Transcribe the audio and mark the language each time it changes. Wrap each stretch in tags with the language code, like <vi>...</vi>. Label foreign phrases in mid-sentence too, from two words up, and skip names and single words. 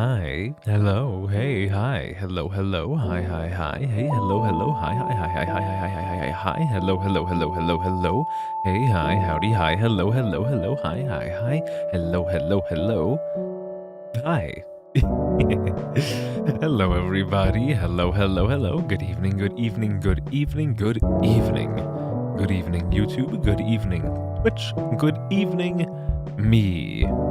<en>Hi. Hello. Hey. Hi. Hello. Hello. Hi. Hi. Hi. Hey. Hello. Hello. Hi. Hi. Hi. Hi. Hi. Hi. Hi. Hi. Hi. Hi. Hello. Hello. Hello. Hello. Hello. Hey. Hi. Howdy. Hi. Hello. Hello. Hello. Hi. Hi. Hi. Hello. Hello. Hello. Hi. Hello, everybody. Hello. Hello. Hello. Good evening. Good evening. Good evening. Good evening. Good evening, YouTube. Good evening, Twitch. Good evening, me.</en>